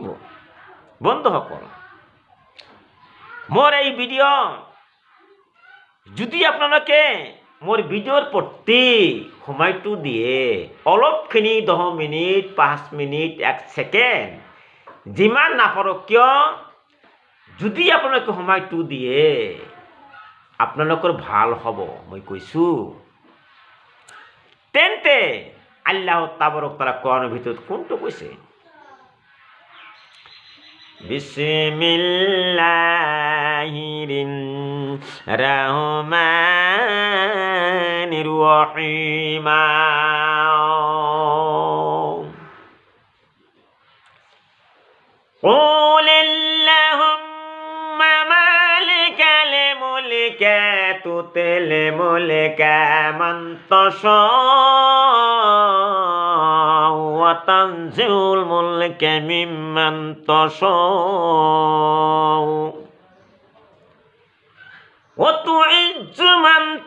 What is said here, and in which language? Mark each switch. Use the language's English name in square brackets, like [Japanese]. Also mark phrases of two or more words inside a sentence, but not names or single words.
[Assamese] বন্ধুসকল, মোৰ এই ভিডিঅ' যদি আপোনালোকে মোৰ ভিডিঅ'ৰ প্ৰতি সময়টো দিয়ে, অলপখিনি 10 মিনিট, 5 মিনিট, 1 ছেকেণ্ড যিমান নাপাৰক কিয়, যদি আপোনালোকে সময়টো দিয়ে আপোনালোকৰ ভাল হ'ব। মই কৈছো তেন্তে [Arabic] الله تبارك تعالى [Assamese] কোৰানৰ ভিতৰত কোনটো কৈছে? [Arabic] بسم الله الرحمن الرحيم. قل اللهم مالك الملك تؤتي الملك من تشاء وتنزع الملك ممن تشاء وتعز من